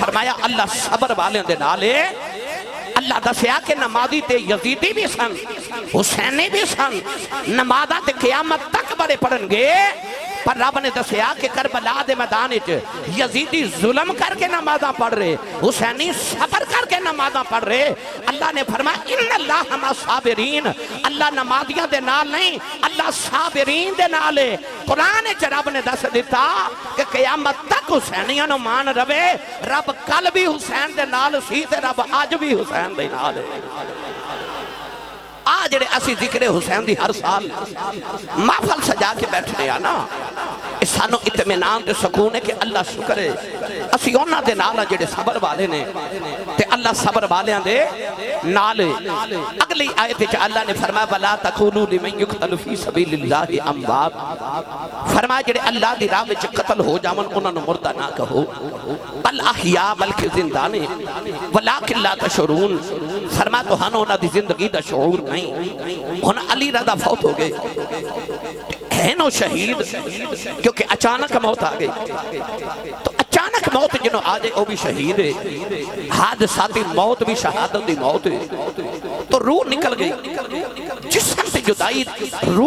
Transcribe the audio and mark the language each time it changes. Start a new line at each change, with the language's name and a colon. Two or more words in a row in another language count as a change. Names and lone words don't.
Punjabi: فرمایا اللہ صبر والے دے نال ہے اللہ دسیا کہ نمازی تے یزیدی بھی سن حسینی بھی سن نمازہ تے قیامت تک بڑے پڑھن گے پر رب نے دسیا کہ کربلا دے میدان وچ یزیدی ظلم کر کے نمازاں پڑھ رہے حسینی صبر کر کے نمازاں پڑھ رہے اللہ نے فرمایا
Arabic: ان اللہ مع الصابرین
Punjabi: اللہ نمازیاں دے نال نہیں اللہ صابرین دے نال ہے قرآن وچ رب نے دس دیتا کہ قیامت تک حسینیاں نو مان رہے رب کل بھی حسین دے نال سی تے رب آج بھی حسین دے نال ہے آج اسی ذکر حسین دی ہر سال محفل سجا کے بیٹھنے آنا سانو اطمینان تے سکون ہے کہ اللہ شکر ہے اسی اونا دے نالا جڑے صبر والے نے تے اللہ صبر والیاں دے نالے اگلی آیت وچ اللہ نے فرمایا
Arabic: ولا تقولوا لمن يقتل في سبيل الله اموات
Punjabi: فرمایا جڑے اللہ دی راہ وچ قتل ہو جاون انہاں نو مردہ نہ کہو
Arabic: بل احیاء
Punjabi: بلکہ زندہ نے
Arabic: ولکن لا تشعرون
Punjabi: فرمایا تو ہن انہاں دی زندگی دا شعور نہیں ہن علی رضا فوت ہو گئے ہے نو شہید کیونکہ اچانک موت آ گئی تو اچانک موت جنہوں آجے وہ بھی شہید ہے حادثاتی موت بھی شہادت دی موت ہے تو روح نکل گئی جسم دی جدائی روح